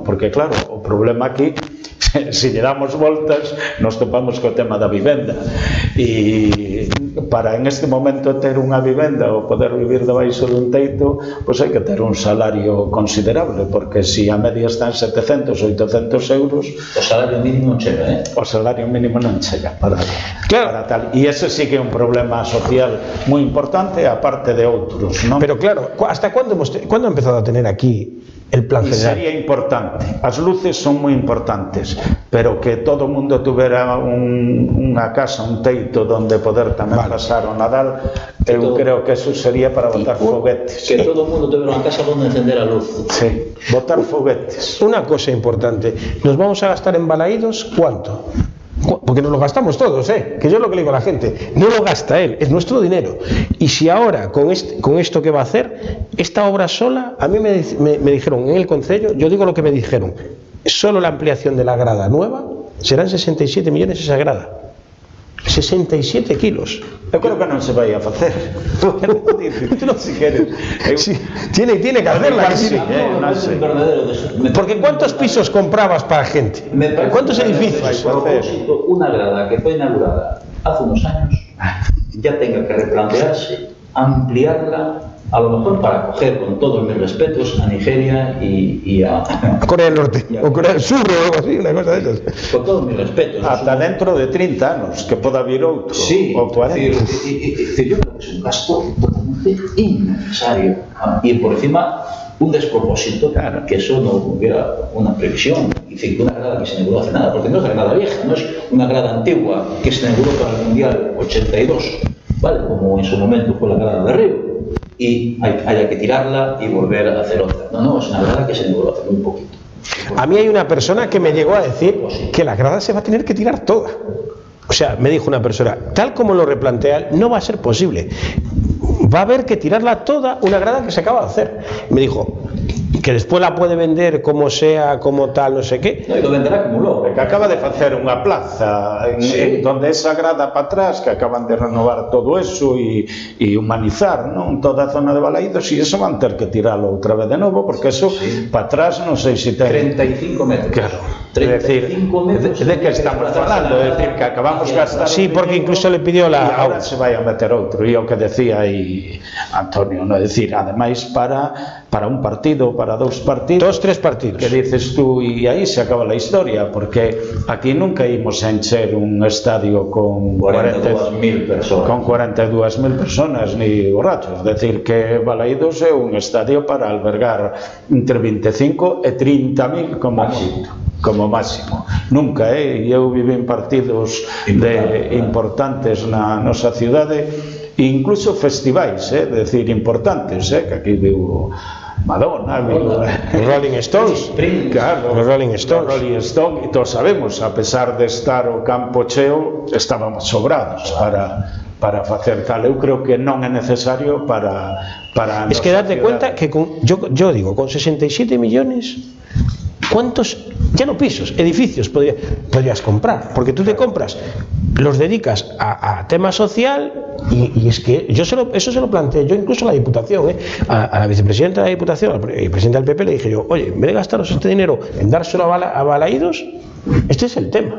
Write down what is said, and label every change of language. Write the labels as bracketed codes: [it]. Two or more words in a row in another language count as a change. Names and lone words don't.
[gl] Porque claro, o problema aquí, se lle damos voltas, nos topamos co tema da vivenda, e para en este momento ter unha vivenda ou poder vivir debaixo dun teito, pois hai que ter un salario considerable, porque se a media está en 700, 800 euros, o salario mínimo non chega, o salario mínimo non chega para tal, e ese sí que é un problema social moi importante, aparte de outros, non? Pero claro, [es] ¿hasta cuándo ha empezado a tener aquí el plan general? [gl] Sería importante, as luces son moi importantes, pero que todo o mundo tuvera unha casa, un teito donde poder tamén pasar o Nadal, eu creo que eso sería para botar foguetes. Que todo o mundo tuvera unha casa donde encender a luz. Sí, botar foguetes. [es] Una cosa importante, nos vamos a gastar en balaídos, ¿cuánto? Porque nos lo gastamos todos, que yo es lo que le digo a la gente, no lo gasta él, es nuestro dinero. Y si ahora, con esto que va a hacer, esta obra sola, a mí me dijeron en el concello, yo digo lo que me dijeron, solo la ampliación de la grada nueva serán 67 millones esa grada. 67 kilos. [gl] Eu creo que non se vai a facer. Si queres. [es] Sí, tiene que hacerla. Porque ¿cuántos pisos comprabas para gente? ¿Cuántos edificios? Una grada que fue inaugurada hace unos años ya tenga que replantearse, ampliarla, a lo mejor para acoger, con todos mis respetos, a Nigeria y a Corea del Norte, o Corea del Sur, o algo así, una cosa de esas. Con todos mis respetos. [gl] Hasta dentro de 30 anos, que poda vir outro, sí, o 40. [es] Yo creo que es un gasto totalmente innecesario. Y por encima, un despropósito, Claro. que eso no hubiera una previsión. Es decir, una grada que se inauguró hace nada, porque no es la grada vieja, no es una grada antigua que se inauguró para el Mundial 82, ¿vale? Como en su momento fue la grada de Río, y haya que tirarla y volver a hacer otra. No, es una grada que se inauguró hace muy poquito. A mí hay una persona que me llegó a decir que la grada se va a tener que tirar toda. O sea, me dijo una persona, tal como lo replantea, no va a ser posible. Va a haber que tirarla toda, una grada que se acaba de hacer. Me dijo que después la puede vender como sea, como tal, no sé qué. No, y lo venderá como lobo. [gl] Que acaba de facer unha plaza en donde esa grada para atrás, que acaban de renovar todo eso e humanizar, non, toda a zona de Balaídos, e eso van ter que tiralo outra vez de novo, porque eso para atrás non sei se ten 35 metros. Claro. 35 metros. De que estamos falando, é dicir, que acabamos de gastar. [es] Sí, porque incluso le pidió [gl] E [es] la... [gl] agora se vai a meter outro, e o que decía aí Antonio, non? É dicir, ademais para un partido, para dous partidos, 2, 3 partidos. que dices tú, e aí se acaba a historia, porque aquí nunca ímos a encher un estadio con 42.000 personas. con 42.000 personas [es] ni borrachos, [gl] decir que Balaídos é un estadio para albergar entre 25 e 30.000 como máximo. Nunca, eu viví en partidos importantes na nosa cidade, incluso festivais, decir, importantes, que aquí vivo Madonna, vivo Los Rolling Stones. claro, Los Rolling Stones. Los Rolling Stones, e todos sabemos, a pesar de estar o campo cheo, estábamos sobrados para facer tal. Eu creo que non é necesario para [es] Es que date cuenta que yo digo, con 67 millones, ¿cuántos, ya no pisos, edificios podrías comprar? Porque tú te compras, los dedicas a tema social y es que eso se lo planteé yo incluso a la Diputación, a la vicepresidenta de la Diputación, al presidente del PP, le dije yo, oye, en vez de gastaros este dinero en dárselo a Balaídos, este es el tema.